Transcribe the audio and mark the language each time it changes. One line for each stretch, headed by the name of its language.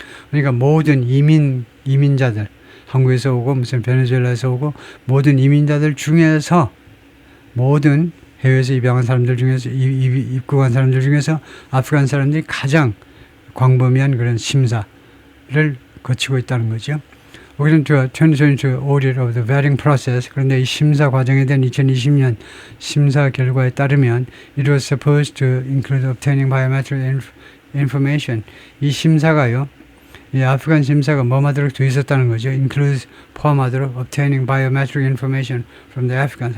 Korean: 그러니까 모든 이민자들, 한국에서 오고 무슨 베네수엘라에서 오고 모든 이민자들 중에서 모든 해외에서 입양한 사람들 중에서 입국한 사람들 중에서 아프간 사람들이 가장 광범위한 그런 심사를 거치고 있다는 거죠. 우리는
English: 2022 audit of the vetting process.
Korean: 그런데 이 심사 과정에 대한 2020년 심사 결과에 따르면
English: it was supposed to include obtaining biometric information.
Korean: 이 심사가요. 이 아프간 심사가 뭐하도록 돼 있었다는 거죠.
English: includes
Korean: 포함하도록
English: obtaining biometric information from the Afghans.